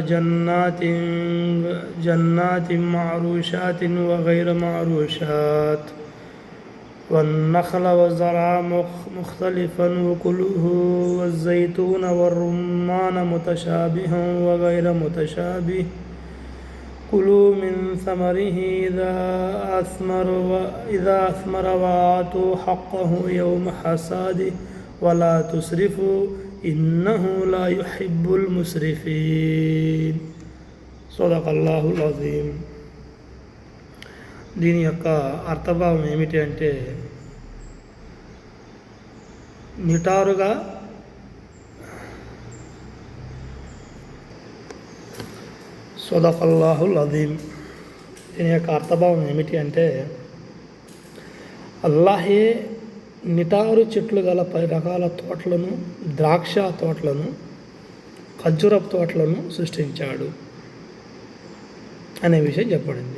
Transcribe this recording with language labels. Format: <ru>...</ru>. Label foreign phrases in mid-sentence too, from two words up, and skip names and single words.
<ar>جنات معروشات وغير معروشات والنخل والزرع مختلفا أكله والزيتون والرمان متشابها وغير متشابه كلوا من ثمره إذا أثمر وآتوا حقه يوم حصاده ولا تسرفوا إنه لا يحب المسرفين صدق الله العظيم.</ar> <te>దీని యొక్క అర్థభావం ఏమిటి అంటే, నిటారుగా</te> <ar>صدق الله العظيم.</ar> <te>దీని యొక్క అర్థభావం ఏమిటి అంటే, అల్లాహే నిటారు చెట్లు గల 10 రకాల తోటలను, ద్రాక్ష తోటలను, ఖర్జూరపు తోటలను సృష్టించాడు అనే విషయం చెప్పబడింది.</te>